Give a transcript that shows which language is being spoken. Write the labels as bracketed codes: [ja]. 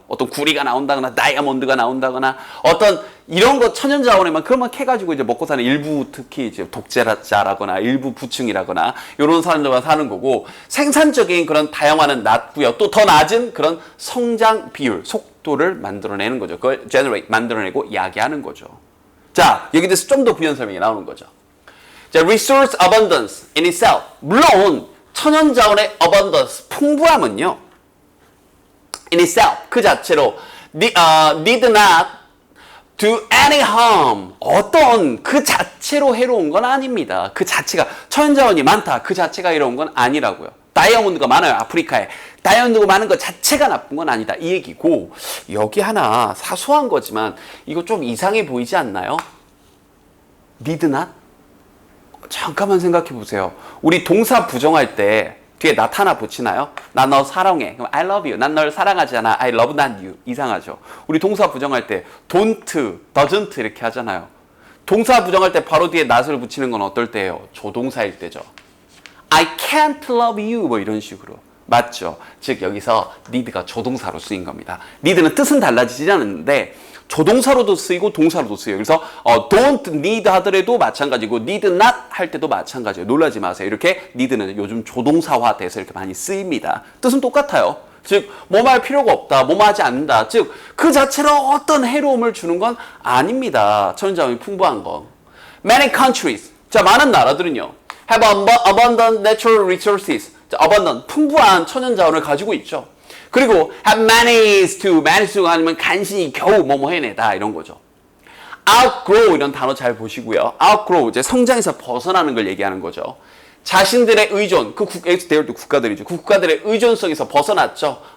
[ko] 어떤 구리가 나온다거나 다이아몬드가 나온다거나 어떤 이런 거 천연자원에만 그것만 캐가지고 이제 먹고 사는 일부, 특히 이제 독재자라거나 일부 부층이라거나 이런 사람들만 사는 거고, 생산적인 그런 다양화는 낮고요. 또 더 낮은 그런 성장 비율, 속도를 만들어내는 거죠. 그걸 generate, 만들어내고 야기하는 거죠. 자, 여기 대해서 좀 더 부연 설명이 나오는 거죠. [en] 자, resource abundance in itself. [ko] 물론 천연 자원의 abundance, 풍부함은요, in itself, 그 자체로 need not do any harm, 어떤 그 자체로 해로운 건 아닙니다. 그 자체가, 천연 자원이 많다, 그 자체가 해로운 건 아니라고요. 다이아몬드가 많아요, 아프리카에. 다이아몬드가 많은 것 자체가 나쁜 건 아니다, 이 얘기고. 여기 하나 사소한 거지만 이거 좀 이상해 보이지 않나요? need not? 잠깐만 생각해 보세요. 우리 동사 부정할 때 뒤에 not 하나 붙이나요? 나 너 사랑해. [en] 그럼 I love you. [ko] 난 널 사랑하지 않아. I love not you. 이상하죠. 우리 동사 부정할 때 don't, doesn't 이렇게 하잖아요. 동사 부정할 때 바로 뒤에 not을 붙이는 건 어떨 때예요? 조동사일 때죠. [en] I can't love you 뭐 이런 식으로. [ko] 맞죠? 즉 여기서 need가 조동사로 쓰인 겁니다. need는 뜻은 달라지지 않는데 조동사로도 쓰이고 동사로도 쓰여요. 그래서 don't need 하더라도 마찬가지고 need not 할 때도 마찬가지예요. 놀라지 마세요. 이렇게 need는 요즘 조동사화 돼서 이렇게 많이 쓰입니다. 뜻은 똑같아요. 즉 뭐뭐 할 필요가 없다, 뭐뭐 하지 않는다. 즉 그 자체로 어떤 해로움을 주는 건 아닙니다. 천연자원이 풍부한 거. [en] Many countries, 자, 많은 나라들은요, have abundant natural resources. [ko] 자, abundant, 풍부한 천연자원을 가지고 있죠. 그리고 have managed to 가 아니면 간신히 겨우 뭐뭐 해내다 이런 거죠. outgrow 이런 단어 잘 보시고요. outgrow, 이제 성장에서 벗어나는 걸 얘기하는 거죠. 자신들의 의존, 그 대열도 국가들이죠. 그 국가들의 의존성에서 벗어났죠.